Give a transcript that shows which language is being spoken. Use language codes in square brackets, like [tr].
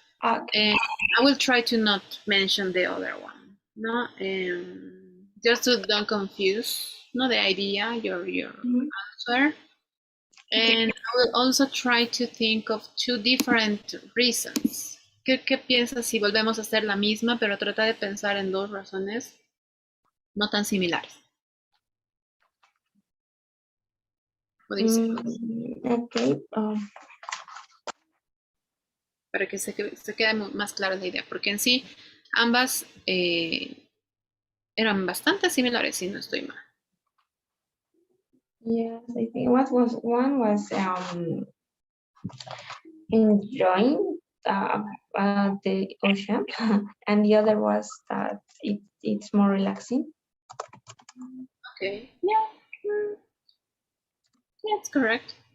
[en] Okay. And I will try to not mention the other one. No, just to don't confuse. No, the idea, your answer. And I will also try to think of two different reasons. [es] ¿Qué piensas si volvemos a hacer la misma, pero trata de pensar en dos razones no tan similares? [en] What do you say? Okay. [es] Para que se quede más clara la idea, porque en sí ambas eran bastante similares, si no estoy mal. [en] Yes, I think one was enjoying the ocean, and the other was that it's more relaxing. Okay, yeah, that's correct.